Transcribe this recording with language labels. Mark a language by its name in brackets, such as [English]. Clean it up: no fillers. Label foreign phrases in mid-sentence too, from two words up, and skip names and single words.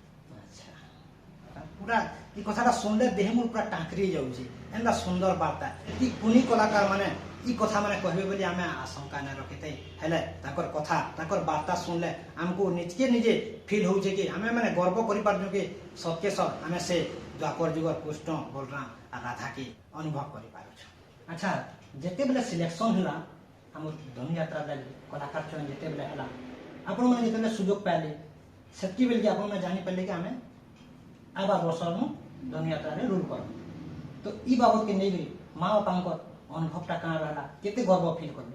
[Odia] ପୁରା ଏ କଥାଟା ଶୁଣିଲେ ଦେହ ମୋର ପୁରା ଟାଙ୍କିରି ଯାଉଛି। ଏନ୍ତା ସୁନ୍ଦର ବାର୍ତ୍ତା ଇ କୁନି କଳାକାର ମାନେ ଇ କଥା ମାନେ କହିବେ ବୋଲି ଆମେ ଆଶଙ୍କା ନାଇଁ ରଖିଥାଇ ହେଲେ ତାଙ୍କର କଥା ତାଙ୍କର ବାର୍ତ୍ତା ଶୁଣିଲେ ଆମକୁ ନିଜେ ଫିଲ୍ ହଉଛି କି ଆମେ ମାନେ ଗର୍ବ କରିପାରୁଛୁ କି ସତ୍ୟ ଆମେ ସେ ଦ୍ୱାପର ଯୁଗର କୃଷ୍ଣ ବଳରାମ [Bangla] আর রাধাকে অনুভব [Odia] କରିପାରୁଛୁ। ଆଚ୍ଛା ଯେତେବେଳେ ସିଲେକ୍ସନ ହେଲା ଆମର ଧନୁଯାତ୍ରା ଲାଗି କଳାକାର ଚୟନ ଯେତେବେଳେ ହେଲା ଆପଣମାନେ ଯେତେବେଳେ ସୁଯୋଗ ପାଇଲେ ସେତିକିବେଳେ ଆପଣମାନେ ଜାଣିପାରିଲେ କି ଆମେ ଆବାର ବର୍ଷରୁ ଧନୁଯାତ୍ରାରେ ରୁଲ୍ କରୁ। ତ ଇ ବାବଦକେ ନେଇକରି ମା ବାପାଙ୍କର ଅନୁଭବଟା କାଣା ରହିଲା କେତେ ଗର୍ବ ଫିଲ୍ କଲେ?